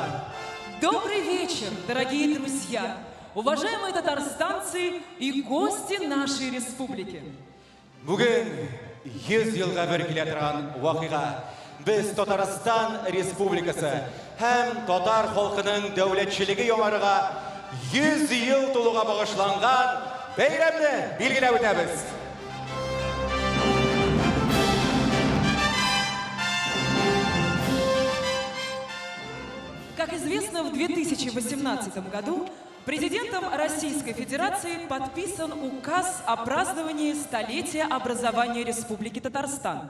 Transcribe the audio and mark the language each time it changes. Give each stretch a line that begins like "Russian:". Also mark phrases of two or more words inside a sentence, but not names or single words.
Russian: Добрый вечер, дорогие друзья, уважаемые татарстанцы и гости нашей республики.
Tatar: Бүген 100 елга бер килә торган вакыйга. Без Татарстан Республикасы һәм татар халкының дәүләтчелеге яңарыга 100 ел тулуга багышланган бәйрәмне билгеләп үтәбез.
Russian: Как известно, в 2018 году президентом Российской Федерации подписан указ о праздновании столетия образования Республики Татарстан.